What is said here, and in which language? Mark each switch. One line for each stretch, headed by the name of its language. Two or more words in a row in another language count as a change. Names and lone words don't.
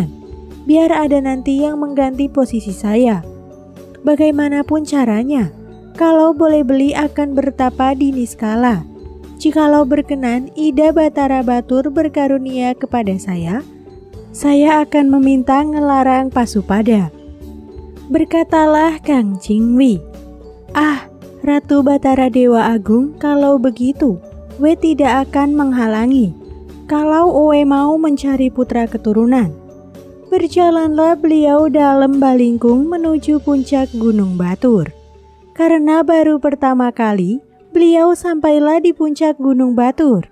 Indonesian: Biar ada nanti yang mengganti posisi saya. Bagaimanapun caranya, kalau boleh beli akan bertapa di Niskala. Jikalau berkenan Ida Batara Batur berkarunia kepada saya akan meminta ngelarang Pasupada. Berkatalah Kang Cingwi, "Ah, Ratu Batara Dewa Agung, kalau begitu, we tidak akan menghalangi. Kalau we mau mencari putra keturunan." Berjalanlah beliau dalam Balingkung menuju puncak Gunung Batur. Karena baru pertama kali beliau sampailah di puncak Gunung Batur.